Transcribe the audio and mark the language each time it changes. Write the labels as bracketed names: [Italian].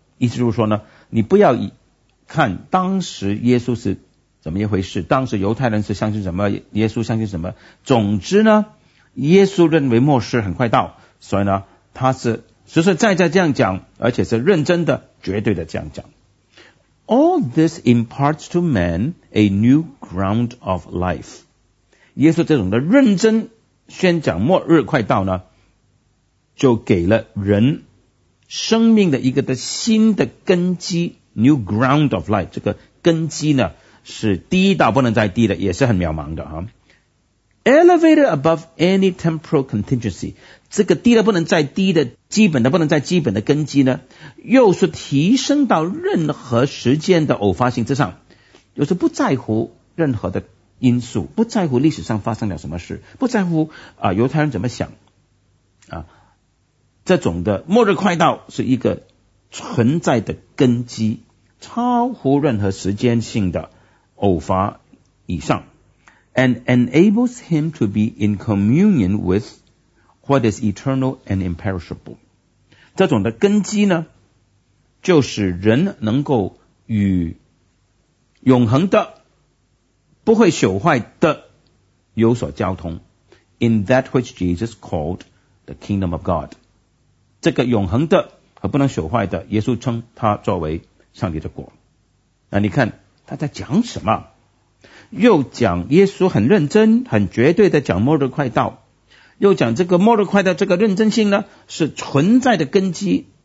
[Chinese] 意思就是说呢，你不要看当时耶稣是怎么一回事，当时犹太人是相信什么，耶稣相信什么。总之呢，耶稣认为末世很快到，所以呢，他是实实在在这样讲，而且是认真的、绝对的这样讲。 [English] All this imparts to man a new ground of life. [Chinese] 耶稣这种的认真宣讲末日快到呢，就给了人生命的一个的新的根基 ， [English] new ground of life。 [Chinese] 这个根基呢，是低到不能再低的，也是很渺茫的哈。 [English] Elevated above any temporal contingency， [Chinese] 这个低的不能再低的基本的不能再基本的根基呢，又是提升到任何时间的偶发性之上，又是不在乎任何的因素，不在乎历史上发生了什么事，不在乎犹太人怎么想啊。这种的末日快到是一个存在的根基，超乎任何时间性的偶发以上。 [English] And enables him to be in communion with what is eternal and imperishable. [Chinese] 这种的根基呢，就是人能够与永恒的、不会朽坏的有所交通。 [English] In that which Jesus called the kingdom of God. [Chinese] 这个永恒的和不能朽坏的，耶稣称他作为上帝的果。那你看他在讲什么？又讲耶稣很认真、很绝对的讲末日快到，又讲这个末日快到这个认真性呢，是存在的根基。